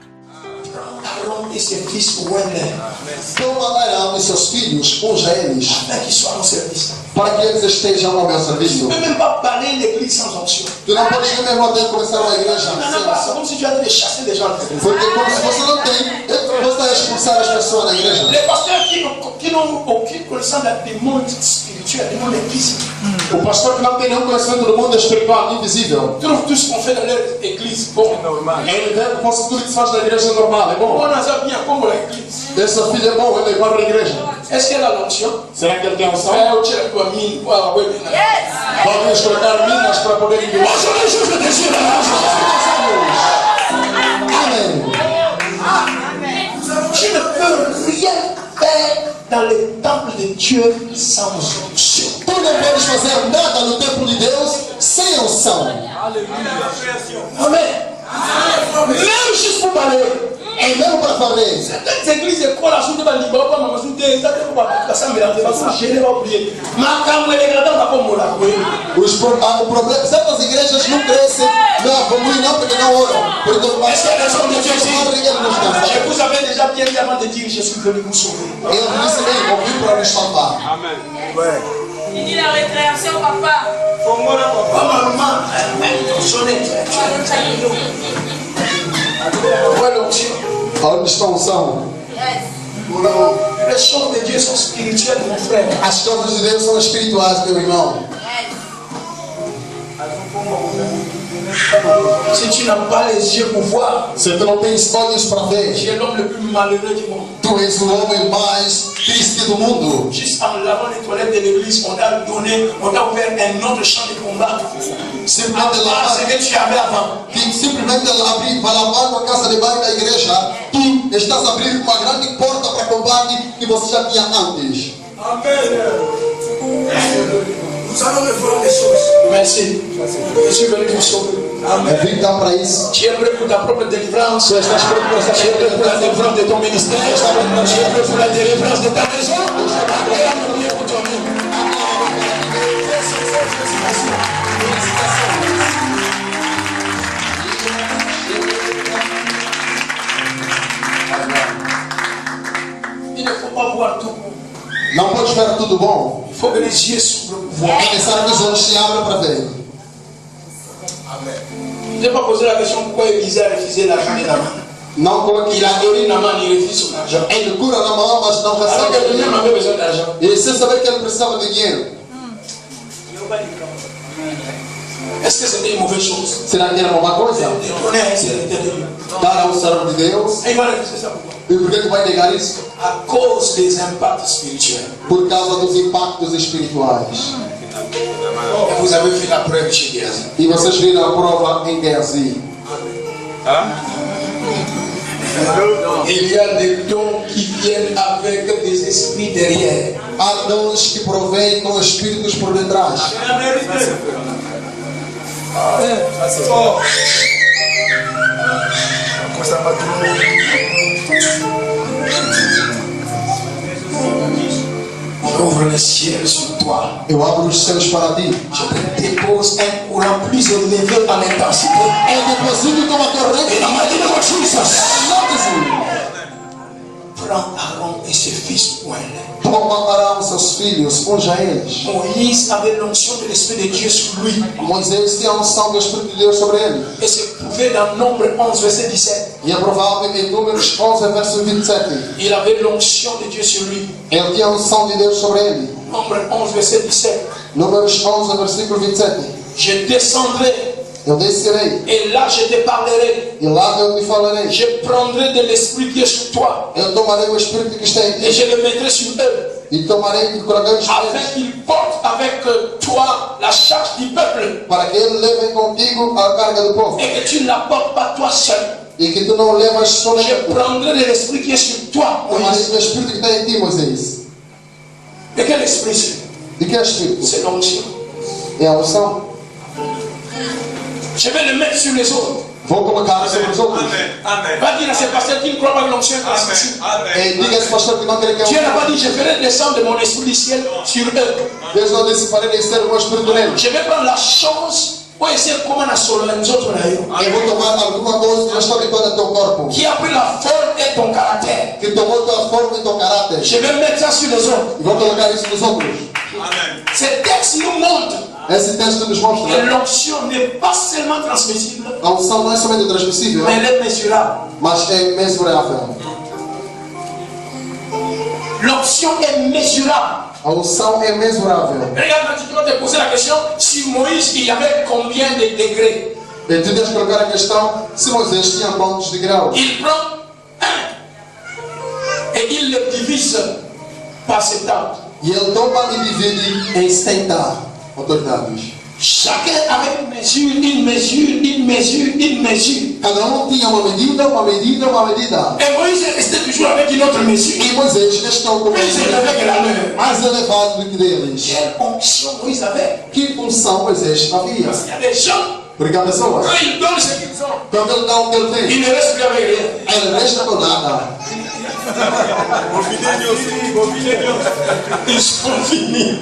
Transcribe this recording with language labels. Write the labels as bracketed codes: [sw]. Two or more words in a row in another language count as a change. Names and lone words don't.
[pt] Aaron e seu fils Wender. Toma Arão e seus filhos, unja eles, [fr] Afin qu'ils soient en service. [pt] para que eles estejam ao meu [fr] Tu [pt] serviço. [fr] ne peux même pas balayer l'église sans onction. [pt] Tu não pode nem mesmo até começar uma igreja [fr] Non, [pt] sem [fr] non, pas [pt] unção. [fr] comme si tu allais chasser des gens. [pt] Porque como se você não tem, você vai expulsar as pessoas da igreja. [fr] Les pasteurs qui n'ont aucune connaissance du monde spirituel, du monde invisible, [pt] O pastor que não tem nenhum conhecimento do mundo espiritual invisível, [fr] trouvent tout ce qu'on fait dans leur église bon. [pt] ele vê que fosse tudo que se faz na igreja normal, é bom. [fr] On a bien comme l'église. [pt] Esse filho é bom, ele vai para a igreja. [fr] Est-ce qu'elle a l'onction? [pt] Será que ele tem unção? [fr] Ou tu as quoi mine pour avoir [pt] Vamos colocar minas para poder enviar. Amém. [fr] Tu ne peux rien faire dans le temple de Dieu sans onction. [pt] Tu não podes fazer nada no templo de Deus sem unção. [fr] Amen. Même juste pour parler. [pt] É mesmo para fazer. [fr] Certaines églises écoles à souder bandi ba ba mama souder ça que ba ça me lance ba gêner ba oublier. Ma camwe les gars dans comme la [pt] O problema, certas igrejas não crescem, não evoluem não porque não oram. Porque [fr] Est-ce qu'il y a des gens de Dieu ici? [pt] eu [fr] Je vous avais déjà bien dit avant de dire je suis venu vous sauver. [pt] disse bem, ouvi para nos salvar. [fr] Il dit la récréation, papa. Pas maman, sonner. Ouais l'onction. [pt] Onde está a unção? [fr] Les choses de Dieu sont spirituelles mon frère. [pt] As coisas de Deus são espirituais, meu irmão. [fr] Si tu n'as pas les yeux pour voir, [pt] Se tu não tens olhos para ver, [fr] tu es l'homme le plus malheureux du monde. [pt] tu és o homem mais triste do mundo. [fr] Juste en lavant les toilettes de l'église, on a ouvert un autre champ de combat. [pt] Simplesmente [fr] À ce [pt] lavar, [fr] que tu avais avant. [pt] simplesmente abrir, vai lavar a casa de banho da igreja, tu estás a abrir uma grande porta para combate que você já tinha antes. Amen. [fr] Nous allons revoir les choses. Merci. Je suis venu vous sauver. [pt] É vir cá para isso. [fr] Tu es prêt pour ta propre délivrance. [pt] Tu estás pronto para essa [fr] Tu es prêt pour la délivrance de ton ministère. Tu es prêt pour la délivrance de ta maison. Priez pour toi-même. Il ne faut pas voir tout. [pt] Não pode ver tudo bom. [fr] Il faut que les yeux s'ouvrent pour voir. [pt] É necessário que os olhos se abram para ver. [fr] Je n'ai pas posé la question pourquoi Élisée a refusé l'argent de Naman. [pt] Não coloque. [fr] Il a donné Naman, il refuse son argent. [pt] Ele cura na mão, mas não [fr] Alors que [pt] recebe. [fr] lui-même avait besoin d'argent. [pt] E sem saber que ele precisava de dinheiro. [fr] Est-ce que c'était une mauvaise chose? [pt] Será que era uma má coisa? [fr] De donner à un serviteur de Dieu. [pt] Dar ao servo de Deus. [fr] Et il va refuser ça pourquoi? [pt] E por que tu vai negar isso? [fr] À cause des impacts spirituels. [pt] Por causa dos impactos espirituais. [fr] Et vous avez fait la preuve chez Géasi. [pt] E vocês viram a prova em Geazi. [fr] Il y a des dons qui viennent avec des esprits derrière. [pt] Há dons que provêm com espíritos por detrás. [fr] Ouvre le ciel sur toi. [pt] Eu abro os céus para ti. [fr] Je te dépose un courant plus élevé en intensité. [pt] Eu deposito uma corrente. [fr] Et dans ma vie de Jesus. [pt] Não, Jesus. [fr] Prends Aaron et ses fils pour elle. [pt] Toma Arão seus filhos, unja eles. [fr] Moïse avait l'onction de l'Esprit de Dieu sur lui. [pt] Moisés tinha a unção do Espírito de Deus sobre ele. [fr] Et c'est prouvé dans Nombre 11, verset 17. [pt] E é provável em Números 11, verso 27. [fr] Il avait l'onction de Dieu sur lui. [pt] Ele tinha a unção de Deus sobre ele. [fr] Nombre 11, verset 17. [pt] Números 11, versículo 27. [fr] Je descendrai [pt] Eu descerei, [fr] et là je te parlerai. [pt] e lá eu te falarei. [fr] Je prendrai de l'Esprit qui est sur toi [pt] Eu tomarei o Espírito que está em [fr] et [pt] ti, [fr] je le mettrai sur eux, [pt] e tomarei e colocarei sobre [fr] afin [pt] eles, [fr] qu'ils portent avec toi la charge du peuple [pt] para que eles levem contigo a carga do povo, [fr] et que tu ne la portes pas toi seul. [pt] e que tu não levas [fr] Je [pt] sozinho. [fr] prendrai de l'Esprit qui est sur toi, [pt] Tomarei [fr] Moïse. [pt] o Espírito que está em ti, Moisés. [fr] Et quel esprit c'est? [pt] De que Espírito? [fr] C'est l'onction. [pt] É a unção. [fr] Je vais le mettre sur les autres. [pt] Vou colocar sobre os outros. [fr] Amen. Va dire à ces pasteurs qui ne croient pas que l'onction est transmissible. Amen. [pt] E diga a esse pastor que não quer que [fr] Dieu n'a pas [pt] eu. [fr] dit je ferai descendre mon esprit du ciel sur eux. [pt] Deus não disse para descer o meu Espírito neles. [fr] Je vais prendre la chose pour essayer comment on a solo les autres là. [pt] Eu vou tomar alguma coisa que já está habituada ao teu corpo, [fr] Qui a pris la forme et ton caractère. [pt] que tomou tua forma e teu caráter, [fr] Je vais mettre ça sur les autres. [pt] e vou colocar isso nos outros. Amen. [fr] Ces textes nous montrent [pt] Esse texto nos [fr] que [pt] mostra [fr] l'onction n'est pas seulement transmissible, [pt] a unção não é somente transmissível, [fr] mais elle est mesurable. [pt] mas é mensurável. [fr] L'onction est mesurable. [pt] A unção é mensurável. [fr] Regarde, tu dois te poser la question, si Moïse, il y avait combien de degrés? [pt] E tu deves colocar a questão se Moisés tinha quantos de graus. [fr] Il prend un et il le divise par 70. [pt] E ele toma e divide em 70 autoridades. [fr] Chacun avait une mesure, une mesure, une mesure, une mesure. [pt] Cada tinha uma medida, uma medida, uma medida. [fr] Et Moïse est resté toujours avec une autre mesure. [pt] E Moisés restou com uma [fr] Plus élevé que la [pt] medida [fr] leur. [pt] mais elevada do que deles. [fr] Quelle onction Moïse avait? [pt] Que unção Moisés havia? [fr] Il y a des gens, [pt] Porque há pessoas, [fr] quand ils donnent ce qu'ils ont, [pt] quando ele dá o que ele tem, [fr] ils ne restent plus avec rien. [pt] ele resta com nada. [fr] Ils sont finis.